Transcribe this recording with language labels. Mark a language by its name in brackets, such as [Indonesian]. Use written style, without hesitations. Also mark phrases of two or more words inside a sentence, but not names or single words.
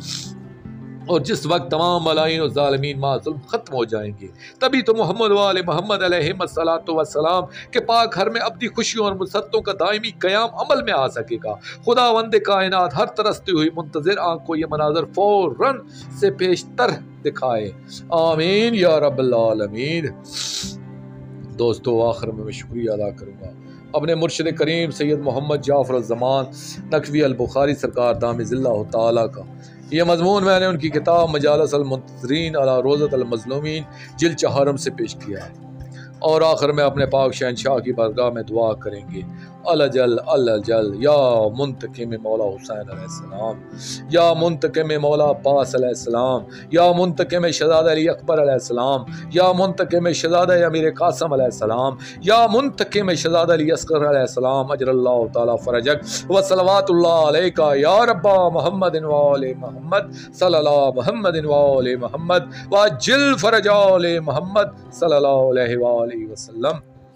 [Hindi] और जिस वक्त तमाम मलाइन और ज़ालिमीन माज़ुल्म ख़त्म हो जाएंगे, तभी तो मोहम्मद वाले मोहम्मद अलैहिस्सलाम के पाक घर में अपनी खुशियों और मुसरतों का दायमी क़याम अमल में आ सकेगा। खुदावंद कायनात हर तरसती हुई मुंतज़िर आँख को ये मनाज़र फ़ौरन से पेशतर दिखाए। [Arabic] آمين يا رب العالمين. [Hindi] दोस्तों, आखिर में मैं शुक्रिया अदा करूँगा अपने मुर्शिद करीम सैयद मोहम्मद जाफ़र ज़मान नकवी अल बुखारी सरकार [Arabic] دام ظله تعالى [Hindi] का। यह मज़मून मैंने उनकी किताब मजालिस अल मुंतज़रीन अला रोज़त अल मज़लूमीन जिल्द 4 से पेश किया है। और आखिर में अपने पाक शहंशाह की बारगाह में दुआ करेंगे, अल्लाजल [Arabic] يا منتقم [Hindi] मौला हुसैन [Arabic] عليه السلام، يا منتقم مولا عباس عليه السلام، يا منتقم شهزاده علي أكبر عليه السلام، يا منتقم شهزاده أمير قاسم عليه السلام، يا منتقم شهزاده علي أصغر عليه السلام عجل الله تعالى فرجك وصلوات الله عليك يا ربا محمد وآل محمد صلى الله محمد وآل محمد وعجل فرج آل محمد صلى الله عليه وآله وسلم.